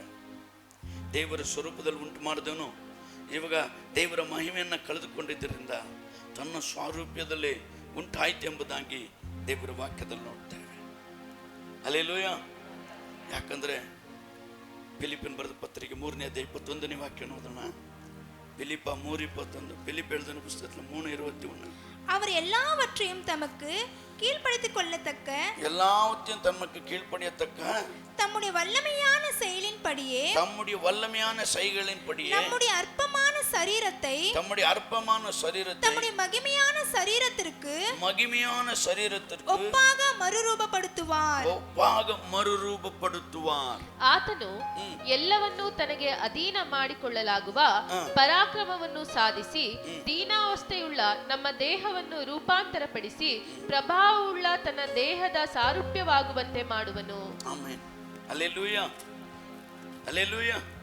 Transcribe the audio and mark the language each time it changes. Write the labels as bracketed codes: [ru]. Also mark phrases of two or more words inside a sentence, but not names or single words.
[kn] ದೇವರ ಸ್ವರೂಪದಲ್ಲಿ ಉಂಟು ಮಾಡಿದವನು ಇವಾಗ ದೇವರ ಮಹಿಮೆಯನ್ನು ಕಳೆದುಕೊಂಡಿದ್ದರಿಂದ ತನ್ನ ಸ್ವರೂಪದಲ್ಲಿ ಉಂಟಾಯ್ತೆಂಬುದಾಗಿ ದೇವರ ವಾಕ್ಯದಲ್ಲಿ ನೋಡ್ತೇವೆ. ಹಲ್ಲೆಲೂಯಾ. ಯಾಕಂದರೆ ಫಿಲಿಪ್ಪಿನ ಬರೆದ ಪತ್ರಿಕೆ 3ನೇ ಅಧ್ಯಾಯ 21ನೇ ವಾಕ್ಯ ನೋಡೋಣ. [ta] பிலிப்ப 3:21, பிலிப்பு எழுதின புத்தகத்துல 3:21. அவர் எல்லாவற்றையும் தமக்கு கீழ்ப்படுத்திக் கொள்ளத்தக்க, எல்லாவற்றையும் தமக்கு கீழ்ப்படியத்தக்க தம்முடைய வல்லமையான செயலின்படியே நம்முடைய அற்பமான சரீரத்தை தம்முடைய அற்பமான சரீரத்தை தம்முடைய மகிமையான சரீரத்திற்கு ஒப்பாக மರುರೂಪಪಡುತ್ತಾರ್. [kn] ಆತನು ಎಲ್ಲವನ್ನೂ ತನಗೆ ಅಧೀನ ಮಾಡಿಕೊಳ್ಳಲಾಗುವ ಪರಾಕ್ರಮವನ್ನು ಸಾಧಿಸಿ ದೀನಾವಸ್ಥೆಯುಳ್ಳ ನಮ್ಮ ದೇಹವನ್ನು ರೂಪಾಂತರಪಡಿಸಿ ಪ್ರಭಾವವುಳ್ಳ ತನ್ನ ದೇಹದ ಸಾರೂಪ್ಯವಾಗುವಂತೆ ಮಾಡುವನು. ಆಮೆನ್. ಹಲ್ಲೆಲೂಯಾ, ಹಲ್ಲೆಲೂಯಾ.